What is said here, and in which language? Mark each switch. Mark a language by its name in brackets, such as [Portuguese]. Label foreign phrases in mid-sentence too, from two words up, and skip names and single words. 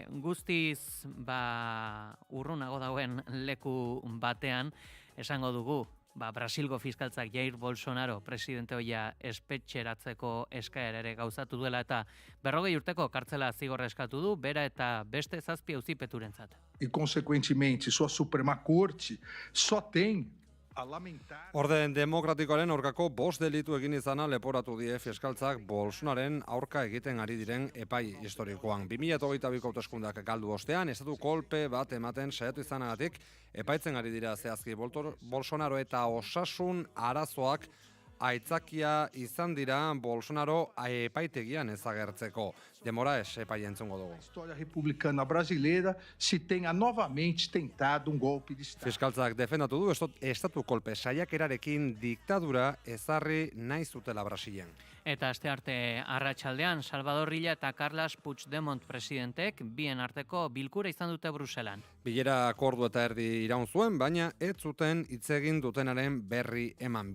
[Basque] Guztiz urrunago dauen leku batean esango dugu Brasilgo fiskaltzak Jair Bolsonaro presidente hoia espetxeratzeko eskaera ere gauzatu duela eta 40 urteko kartzela zigorra eskatu du, bera eta beste 7 auzipeturentzat. [Portuguese] E consequentemente sua Suprema Corte só tem a lamentar. [Basque] Orden demokratikoaren aurkako 5 delitu egin izana leporatu die fiskaltzak Bolsonaroren aurka egiten ari diren epai historikoan. 2022ko hauteskundeak galdu ostean estatu kolpe bat ematen saiatu izanagatik epaitzen ari dira zehazki Bolsonaro eta osasun arazoak aitzakia izan dira Bolsonaro epaitegian ezagertzeko. Demoraes epai entzungo dugu. [Portuguese] História republicana brasileira se tenha novamente tentado golpe de Estado. [Basque] Fiskaltzak defendatu du estatu kolpe saiakerarekin diktadura ezarri nahi zutela Brasilen. Eta astearte arratsaldean Salvador Illa eta Carles Puigdemont presidentek bien arteko bilkura izan dute Bruselan. Bilera ordu eta erdi iraun zuen, baina ez zuten hitz egin dutenaren berri eman.